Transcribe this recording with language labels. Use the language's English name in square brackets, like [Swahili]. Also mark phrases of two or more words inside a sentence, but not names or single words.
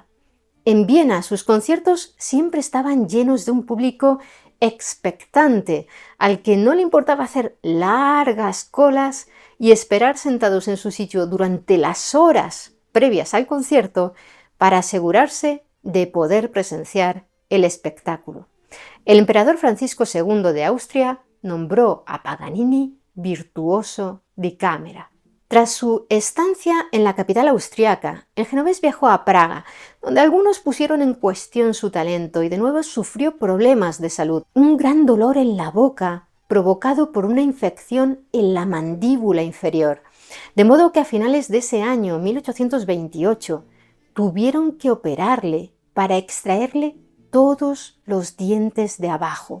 [Spanish] En Viena sus conciertos siempre estaban llenos de un público expectante, al que no le importaba hacer largas colas y esperar sentados en su sitio durante las horas previas al concierto para asegurarse de poder presenciar el espectáculo. El emperador Francisco II de Austria nombró a Paganini [Italian] virtuoso di camera. [Spanish] Tras su estancia en la capital austriaca, el genovés viajó a Praga, donde algunos pusieron en cuestión su talento y de nuevo sufrió problemas de salud. Un gran dolor en la boca provocado por una infección en la mandíbula inferior, de modo que a finales de ese año, 1828, tuvieron que operarle para extraerle todos los dientes de abajo.